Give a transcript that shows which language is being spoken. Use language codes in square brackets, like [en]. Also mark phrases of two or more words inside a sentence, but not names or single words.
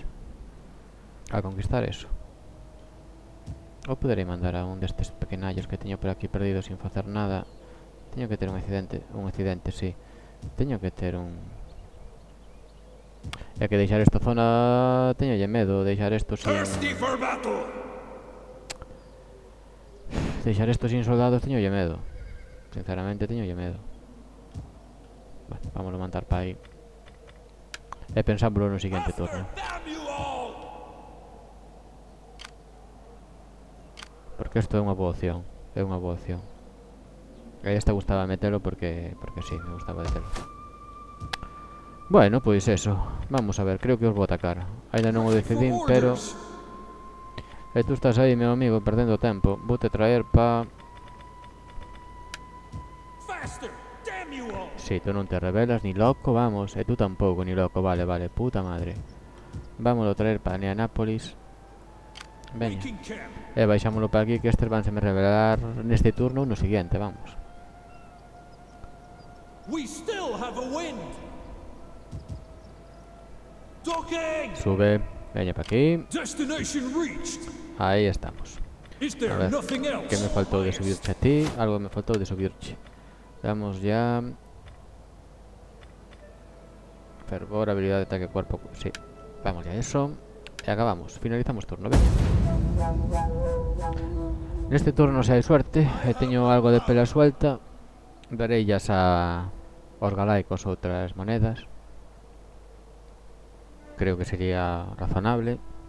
[es] A conquistar eso. [gl] Ou poderei mandar a un destes pequenallos que teño por aquí perdido sin facer nada. Teño que ter un accidente, sí. Teño que ter un... E que deixar esta zona... Teñolle medo, deixar esto sin... [en] Thirsty for battle. [gl] Deixar esto sin soldados teñolle medo. Sinceramente teño medo. Bueno, vamos a mandar para aí. E pensámoslo no seguinte turno. [en] Damn you all! [gl] Porque isto é unha boa opción. É unha boa opción. A esta gustaba metelo porque sí, me gustaba metelo. Bueno, pois eso. Vamos a ver, creo que os vou atacar. Ainda non o decidín, pero... E tú estás aí, meu amigo, perdendo tempo. Vou te traer pa... [en] Faster! Damn you all! [gl] Si, tú non te revelas ni loco, vamos. E tú tampouco, ni loco, vale, [es] puta madre. [gl] Vámoslo traer pa Neanápolis. Veña. [en] Viking camp. [gl] E baixámoslo pa aquí, que estes vanse me revelar neste turno ou no seguinte, vamos. [en] We still have a wind. Docking! [gl] Sube, veña pa aquí. [en] Destination reached. [gl] Aí estamos. [en] Is [gl] A [en] there [gl] ver, [en] nothing else? [gl] que me faltou de subirche a ti. Algo me faltou de subirche. [es] Vamos ya. Fervor, habilidad de ataque cuerpo. Sí, vamos ya a eso. [gl] E acabamos, finalizamos turno, veña. Neste turno, se hai suerte, e teño algo de pela suelta, darellas a os galaicos outras monedas. [es] Creo que sería razonable.